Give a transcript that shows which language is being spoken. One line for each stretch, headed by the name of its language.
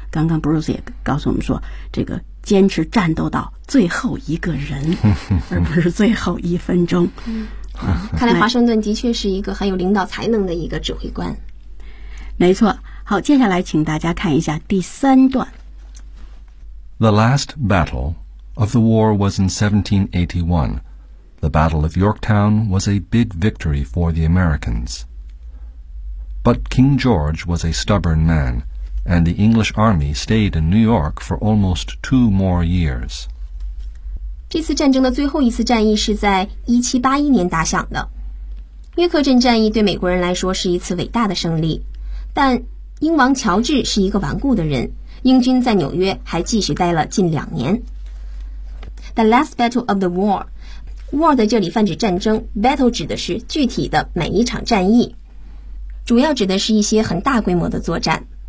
Chinese: 刚刚 Bruce 也告诉我们说这个坚持战斗到最后一个人而不是最后一分钟。看来华盛顿的确是一个很有领导才能的一个指挥官。没错。好，接下来请大家看一下第三段。
English: The last battle of the war was in 1781. The Battle of Yorktown was a big victory for the Americans. But King George was a stubborn man, and the English army stayed in New York for almost two more years.
Chinese: 这次战争的最后一次战役是在1781年打响的。约克镇战役对美国人来说是一次伟大的胜利，但英王乔治是一个顽固的人，英军在纽约还继续待了近两年。
English: The last battle of the war，
Chinese: war 在这里泛指战争， battle 指的是具体的每一场战役，主要指的是一些很大规模的作战。